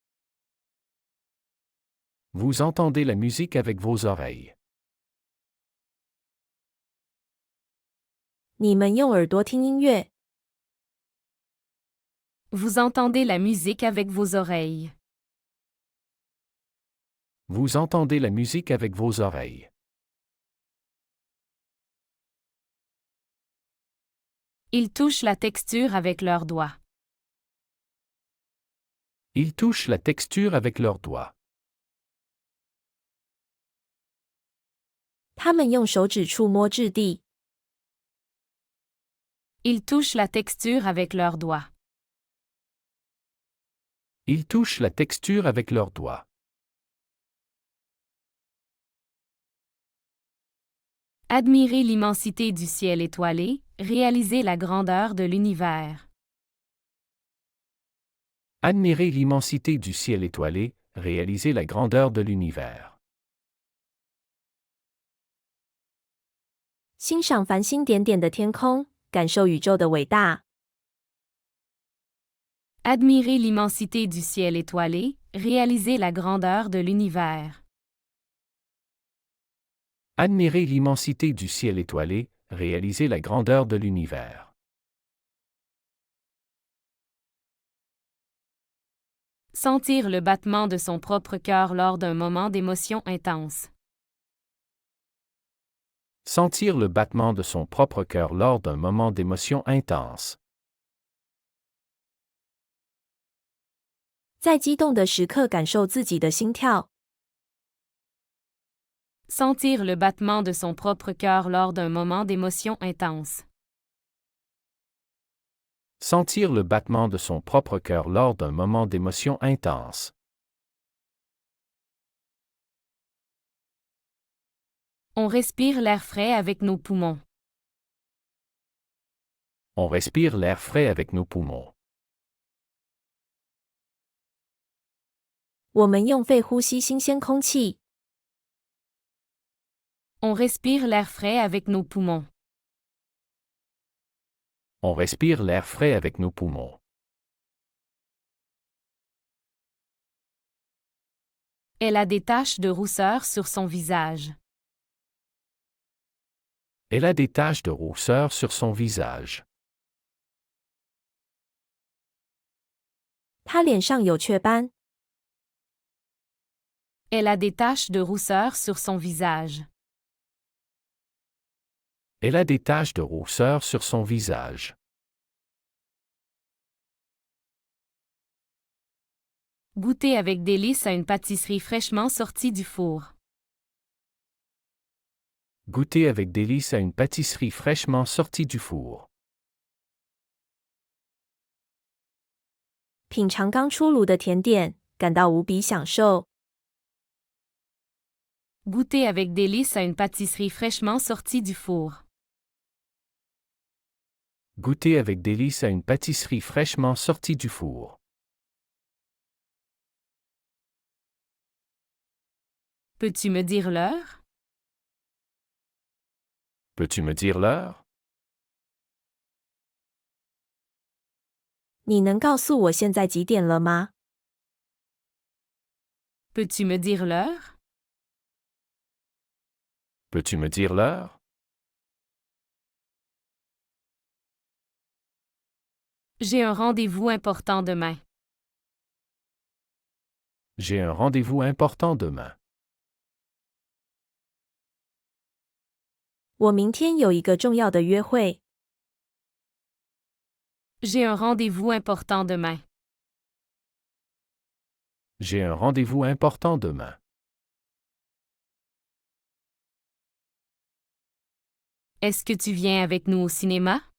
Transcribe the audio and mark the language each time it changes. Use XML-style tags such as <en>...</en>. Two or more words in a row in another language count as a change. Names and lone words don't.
<fr>Vous entendez la musique avec vos oreilles.</fr> <zh>你们用耳朵听音乐。</zh> <fr>Vous entendez la musique avec vos oreilles. Vous entendez la musique avec vos oreilles. Ils touchent la texture avec leurs doigts. Ils touchent la texture avec leurs doigts.</fr> <zh>他们用手指触摸质地。</zh> <fr>Ils touchent la texture avec leurs doigts. Ils touchent la texture avec leurs doigts. Admirer l'immensité du ciel étoilé, réaliser la grandeur de l'univers. Admirer l'immensité du ciel étoilé, réaliser la grandeur de l'univers.</fr> <zh>欣赏繁星点点的天空，感受宇宙的伟大。</zh> <fr>Admirer l'immensité du ciel étoilé, réaliser la grandeur de l'univers. Admirer l'immensité du ciel étoilé, réaliser la grandeur de l'univers. Sentir le battement de son propre cœur lors d'un moment d'émotion intense. Sentir le battement de son propre cœur lors d'un moment d'émotion intense.</fr> <zh>在激动的时刻感受自己的心跳。</zh> <fr>Sentir le battement de son propre cœur lors d'un moment d'émotion intense. Sentir le battement de son propre cœur lors d'un moment d'émotion intense. On respire l'air frais avec nos poumons. On respire l'air frais avec nos poumons.</fr> <zh>我们用肺呼吸新鲜空气。</zh> <fr>On respire l'air frais avec nos poumons. On respire l'air frais avec nos poumons. Elle a des taches de rousseur sur son visage. Elle a des taches de rousseur sur son visage.</fr> <zh>她脸上有雀斑。</zh> <fr>Elle a des taches de rousseur sur son visage. Elle a des taches de rousseur sur son visage. Goûter avec délice à une pâtisserie fraîchement sortie du four. Goûter avec délice à une pâtisserie fraîchement sortie du four.</fr> <zh>品尝刚出炉的甜点，感到无比享受。</zh> <fr>Goûter avec délice à une pâtisserie fraîchement sortie du four. Goûter avec délice à une pâtisserie fraîchement sortie du four. Peux-tu me dire l'heure? Peux-tu me dire l'heure?</fr> <zh>你能告诉我现在几点了吗？</zh> <fr>Peux-tu me dire l'heure? Peux-tu me dire l'heure? J'ai un rendez-vous important demain. J'ai un rendez-vous important demain.</fr> <zh>我明天有一个重要的约会。</zh> <fr>J'ai un rendez-vous important demain. J'ai un rendez-vous important demain. Est-ce que tu viens avec nous au cinéma?</fr>